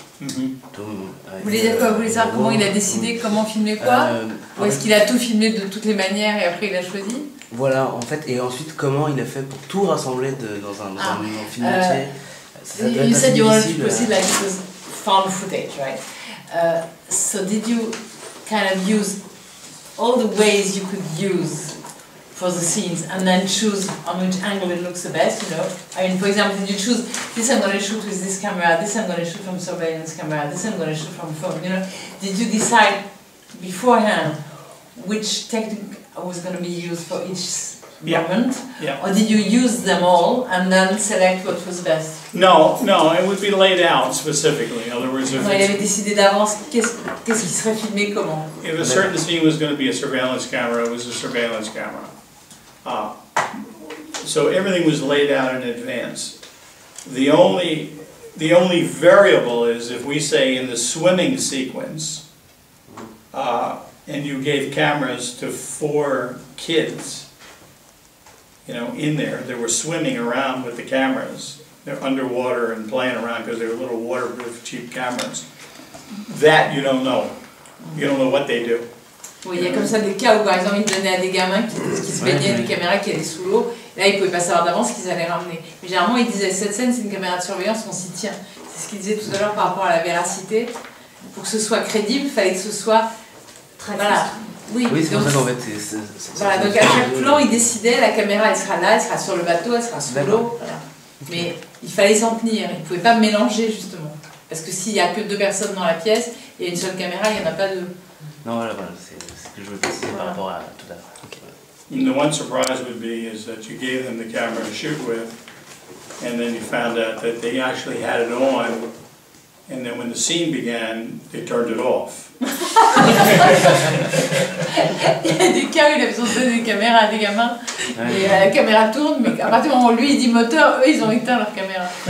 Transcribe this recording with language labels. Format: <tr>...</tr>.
<fr>Vous voulez dire quoi? Vous voulez savoir comment il a décidé comment filmer quoi? Ou est-ce qu'il a tout filmé de toutes les manières et après il a choisi? Voilà, en fait, et ensuite comment il a fait pour tout rassembler dans un film entier?</fr> <en>You said you wanted to proceed like it was found footage, right? So did you kind of use all the ways you could use for the scenes and then choose on which angle it looks the best, you know? I mean, for example, did you choose, this I'm going to shoot with this camera, this I'm going to shoot from surveillance camera, this I'm going to shoot from phone, you know? Did you decide beforehand which technique was going to be used for each moment? Yeah. Or did you use them all and then select what was best? No, it would be laid out specifically. In other words, if</en> <fr>Non, il avait décidé d'avance qu'est-ce qui serait filmé comment.</fr> <en>a certain scene was going to be a surveillance camera, it was a surveillance camera. So everything was laid out in advance. The only variable is if we say in the swimming sequence, and you gave cameras to 4 kids, you know, in there, they were swimming around with the cameras. They're underwater and playing around because they were little waterproof cheap cameras. That you don't know. You don't know what they do.</en> <fr>Oui, il y a comme ça des cas où par exemple ils donnaient à des gamins qui se baignaient des caméras qui allaient sous l'eau. Là ils pouvaient pas savoir d'avance qu'ils allaient ramener. Mais généralement ils disaient cette scène c'est une caméra de surveillance, on s'y tient. C'est ce qu'ils disaient tout à l'heure par rapport à la véracité. Pour que ce soit crédible, il fallait que ce soit Très voilà. Oui, c'est pour ça qu'en fait voilà, donc à chaque plan il décidait la caméra elle sera là, elle sera sur le bateau, elle sera sous l'eau. Voilà. Mais il fallait s'en tenir, il ne pouvait pas mélanger justement. Parce que s'il n'y a que 2 personnes dans la pièce, il y a une seule caméra, il n'y en a pas 2. Non, voilà, c'est ce que je veux préciser par rapport à tout à l'heure.</fr> <en>Okay. The one surprise would be is that you gave them the camera to shoot with, and then you found out that they actually had it on, and then when the scene began, they turned it off.</en> <fr>Il y a des cas où il a besoin de donner des caméras à des gamins, et la caméra tourne, mais à partir du moment où lui il dit moteur, eux ils ont éteint leur caméra.</fr>